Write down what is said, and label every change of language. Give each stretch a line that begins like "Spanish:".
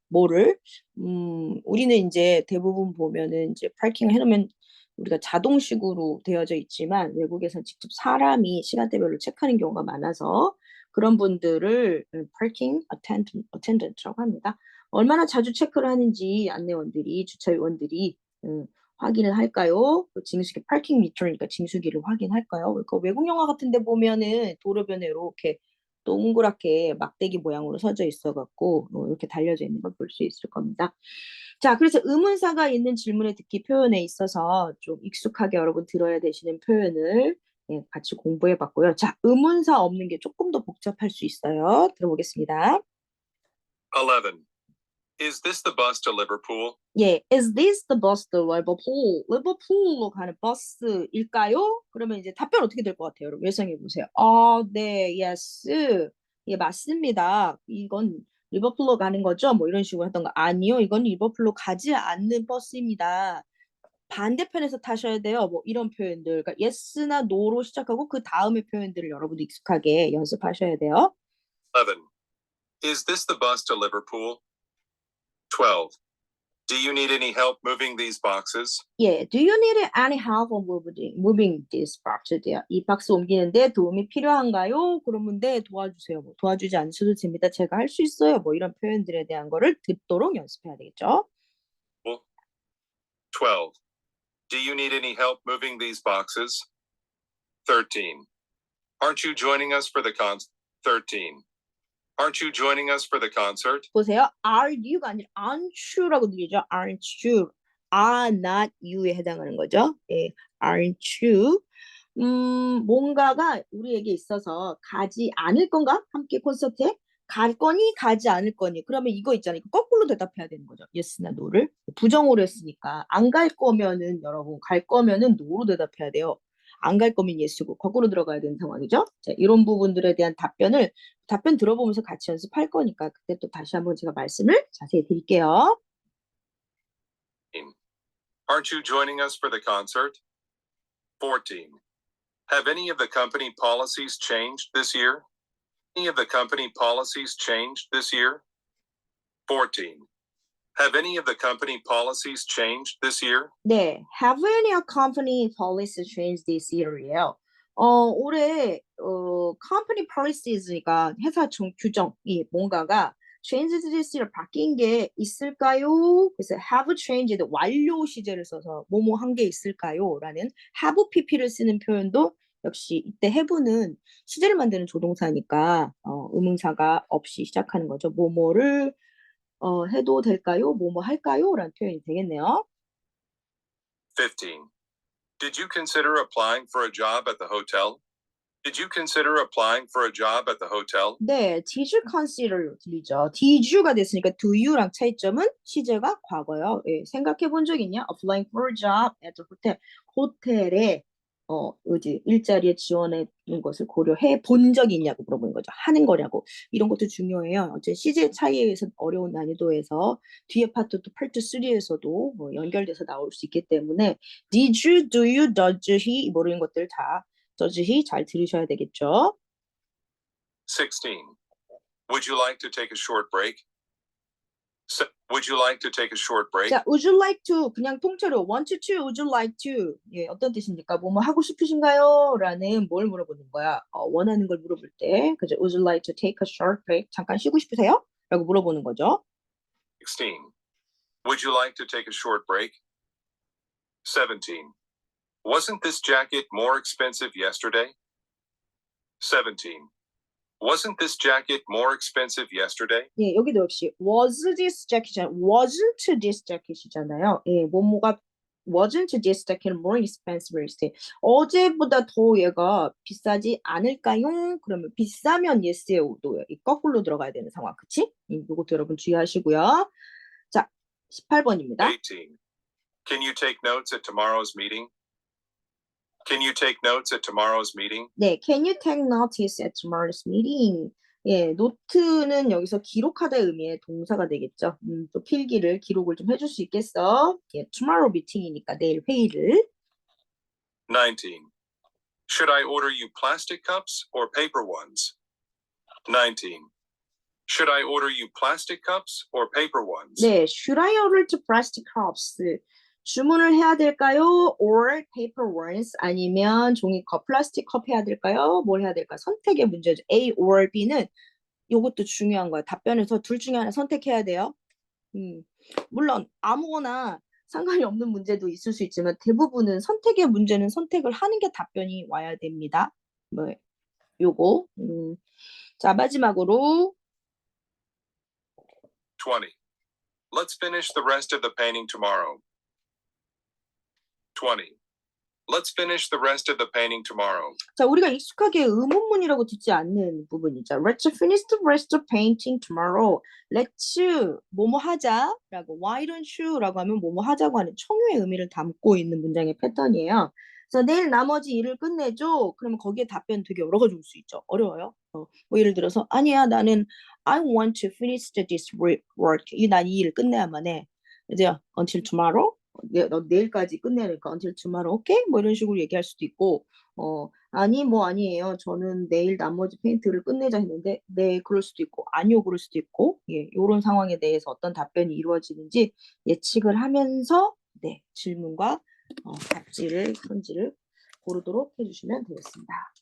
Korean: 뭐를? 우리는 이제 대부분 보면은 이제 parking 해놓으면 우리가 자동식으로 되어져 있지만 외국에서는 직접 사람이 시간대별로 체크하는 경우가 많아서 그런 분들을 parking attendant라고 합니다. 얼마나 자주 체크를 하는지 안내원들이 주차요원들이 확인을 할까요? 징수기 parking meter니까 징수기를 확인할까요? 그러니까 외국 영화 같은데 보면은 도로변에 이렇게 동그랗게 막대기 모양으로 서져 있어갖고 이렇게 달려져 있는 걸 볼 수 있을 겁니다. 자, 그래서 의문사가 있는 질문의 듣기 표현에 있어서 좀 익숙하게 여러분 들어야 되시는 표현을 같이 공부해 봤고요. 자, 의문사 없는 게 조금 더 복잡할 수 있어요. 들어보겠습니다.
English: 11. Is this the bus to Liverpool? 예, is this the bus to Liverpool?
Korean: 리버풀로 가는 버스일까요? 그러면 이제 답변 어떻게 될 것 같아요? 여러분 예상해 보세요. 네, yes. 예, 맞습니다. 이건 리버풀로 가는 거죠? 뭐 이런 식으로 했던 거 아니요. 이건 리버풀로 가지 않는 버스입니다. 반대편에서 타셔야 돼요. 뭐 이런 표현들. 그러니까 yes나 no로 시작하고 그 다음의 표현들을 여러분도 익숙하게 연습하셔야 돼요.
English: 11. Is this the bus to Liverpool? 12. Do you need any help moving these boxes? 예, do you need any help on moving this box?
Korean: 이 박스 옮기는데 도움이 필요한가요? 그러면 네, 도와주세요. 뭐 도와주지 않으셔도 됩니다. 제가 할 수 있어요. 뭐 이런 표현들에 대한 거를 듣도록 연습해야 되겠죠.
English: 12. Do you need any help moving these boxes? 13. Aren't you joining us for the 13. Aren't you joining us for the concert?
Korean: 보세요. Are you 가 아니라 aren't you 라고 들리죠? Aren't you? Are not you 에 해당하는 거죠.
English: 예, aren't you?
Korean: 뭔가가 우리에게 있어서 가지 않을 건가? 함께 콘서트에? 갈 거니? 가지 않을 거니? 그러면 이거 있잖아요. 이거 거꾸로 대답해야 되는 거죠. yes나 no를. 부정어로 했으니까 안 갈 거면은 여러분 갈 거면은 no로 대답해야 돼요. 안 갈 거면 yes고 거꾸로 들어가야 되는 상황이죠. 자, 이런 부분들에 대한 답변 들어보면서 같이 연습할 거니까 그때 또 다시 한번 제가 말씀을 자세히 드릴게요.
English: Aren't you joining us for the concert? 14. Have any of the company policies changed this year? Any of the company policies changed this year? 14. Have any of the company policies changed this year? 네, have any company policies changed this year예요.
Korean: 올해 company policies,가 회사 규정이 뭔가가 changed this year 바뀐 게 있을까요? 그래서 have changed 완료 시제를 써서 뭐뭐 한 게 있을까요? 라는 have pp를 쓰는 표현도 역시 이때 have는 시제를 만드는 조동사니까 의문사가 없이 시작하는 거죠. 뭐뭐를 해도 될까요? 뭐뭐 할까요? 라는 표현이 되겠네요.
English: 15. Did you consider applying for a job at the hotel? Did you consider applying for a job at the hotel? 네, did you consider 들리죠?
Korean: did you가 됐으니까 do you랑 차이점은 시제가 과거요. 예, 생각해 본 적 있냐?
English: applying for a job at the hotel.
Korean: 호텔에 일자리에 지원하는 것을 고려해 본 적이 있냐고 물어보는 거죠. 하는 거냐고. 이런 것도 중요해요. 어제 시제 차이에 의해서 어려운 난이도에서 뒤에 파트 2, 파트 3에서도 연결돼서 나올 수 있기 때문에 did you, do you, does he 모르는 것들 다 does he 잘 들으셔야 되겠죠.
English: 16. Would you like to take a short break? Would you like to take a short break?
Korean: 자, would you like to 그냥 통째로 want to, would you like to 예, 어떤 뜻입니까? 뭐뭐 하고 싶으신가요? 라는 뭘 물어보는 거야? 원하는 걸 물어볼 때 그죠?
English: Would you like to take a short break? 잠깐 쉬고 싶으세요? 라고 물어보는 거죠. 16. Would you like to take a short break? 17. Wasn't this jacket more expensive yesterday? 17. Wasn't this jacket more expensive yesterday?
Korean: 예, 여기도 역시 was this jacket 이잖아요.
English: wasn't this jacket이잖아요. 예, 뭐뭐가 wasn't this jacket more expensive yesterday.
Korean: 어제보다 더 얘가 비싸지 않을까요? 그러면 비싸면 yes에 오도요. 이 거꾸로 들어가야 되는 상황, 그치? 이것도 여러분 주의하시고요. 자, 18번입니다.
English: 18. Can you take notes at tomorrow's meeting? Can you take notes at tomorrow's meeting? 네, can you take notice at tomorrow's meeting?
Korean: 예, 노트는 여기서 기록하다의 의미의 동사가 되겠죠. 또 필기를 기록을 좀 해줄 수 있겠어? 예, tomorrow meeting이니까 내일 회의를.
English: 19. Should I order you plastic cups or paper ones? 19. Should I order you plastic cups or paper ones? 네, should I order to plastic cups?
Korean: 주문을 해야 될까요? or paper ones 아니면 종이컵, 플라스틱 컵 해야 될까요? 뭘 해야 될까? 선택의 문제죠. A or B는 이것도 중요한 거야. 답변에서 둘 중에 하나 선택해야 돼요. 물론 아무거나 상관이 없는 문제도 있을 수 있지만 대부분은 선택의 문제는 선택을 하는 게 답변이 와야 됩니다. 뭐 요거. 자, 마지막으로 20. Let's finish the rest of the painting tomorrow. 20. Let's finish the rest of the painting tomorrow. 자, 우리가 익숙하게 의문문이라고 듣지 않는 부분이죠.
English: Let's finish the rest of painting tomorrow.
Korean: Let's 뭐뭐 하자라고 why don't you 라고 하면 뭐뭐 하자고 하는 청유의 의미를 담고 있는 문장의 패턴이에요. 그래서 내일 나머지 일을 끝내줘. 그러면 거기에 답변 되게 여러 가지 올 수 있죠. 어려워요. 뭐 예를 들어서 아니야 나는 I want to finish this work. 난 이 일을 끝내야만 해. 이제 until tomorrow. 너 내일까지 끝내니까 until tomorrow, okay? 뭐 이런 식으로 얘기할 수도 있고, 아니 뭐 아니에요. 저는 내일 나머지 페인트를 끝내자 했는데, 네 그럴 수도 있고, 아니요 그럴 수도 있고, 예, 이런 상황에 대해서 어떤 답변이 이루어지는지 예측을 하면서, 네 질문과 답지를 선지를 고르도록 해주시면 되겠습니다.